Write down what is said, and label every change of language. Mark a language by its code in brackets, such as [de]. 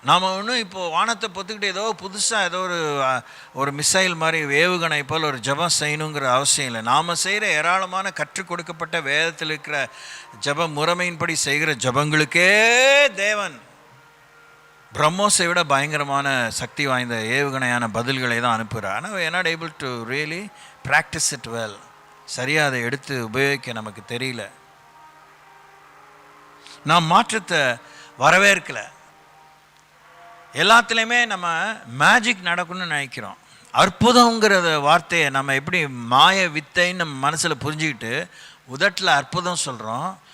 [ta] நாம் ஒன்றும் இப்போது வானத்தை பொத்துக்கிட்டு ஏதோ புதுசாக ஏதோ ஒரு மிசைல் மாதிரி வேவுகணை போல் ஒரு ஜபம் செய்யணுங்கிற அவசியம் இல்லை. நாம் செய்கிற ஏராளமான கற்றுக் கொடுக்கப்பட்ட வேதத்தில் இருக்கிற ஜப முறைமையின்படி செய்கிற ஜபங்களுக்கே தேவன் பிரம்மோஸை விட பயங்கரமான சக்தி வாய்ந்த ஏவுகணையான பதில்களை தான் அனுப்புகிறார். ஆனால் [en] we are not able to really practice it well. [ta] சரியாக அதை எடுத்து உபயோகிக்க நமக்கு தெரியல. நாம் மாற்றத்தை வரவேற்கலை. எல்லாத்துலேயுமே நம்ம மேஜிக் நடக்கணும்னு நினைக்கிறோம். அற்புதங்கிற வார்த்தையை நம்ம எப்படி மாய வித்தைன்னு நம்ம மனசில் புரிஞ்சுக்கிட்டு உதட்டில் அற்புதம் சொல்கிறோம்.